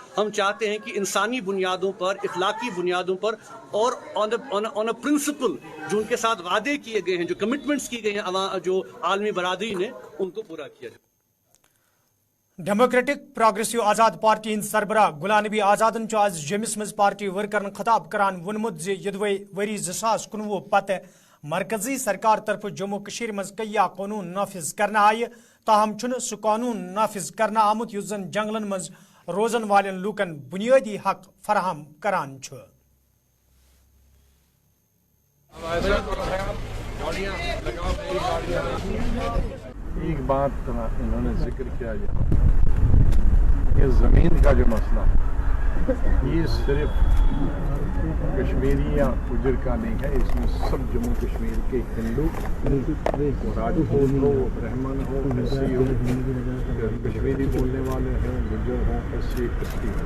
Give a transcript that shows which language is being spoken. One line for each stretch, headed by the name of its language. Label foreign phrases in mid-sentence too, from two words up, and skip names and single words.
Hindi: हम चाहते हैं कि इंसानी बुनियादों पर, इखलाकी बुनियादों पर और
English: on a principle
Hindi: जो उनके साथ वादे किए गए हैं, जो कमिटमेंट्स की गई हैं जो आलमी बरादरी ने, उनको पूरा किया जाए।
Kashmiri: डेमोक्रेटिक प्रोग्रेसिव आज़ाद पार्टी हिंद सरबराह गुलाम नबी आज़ादन आज जमिस मज पार्टी वर्करन खिताब करान वोनमुत जे यदवे वरी 2019 पत मरकजी सरकार तरफ जम्मू कश्मीर मज कया कानून नाफिज करना आय, ताहम छुन सु कानून नाफिज करना आमुत युस जन जंगलन मज रोजन वाले लूकन बुनियादी हक फराहम करान छु।
Hindi: एक बात इन्होंने जिक्र किया, ये ज़मीन का जो मसला ये सिर्फ कश्मीरी या गुजर का नहीं है, इसमें सब जम्मू कश्मीर के हिंदू, राजपूत हो, ब्राह्मण हो, एससी हो, कश्मीरी बोलने वाले हों, गुजर हों, एससी एसटी हो।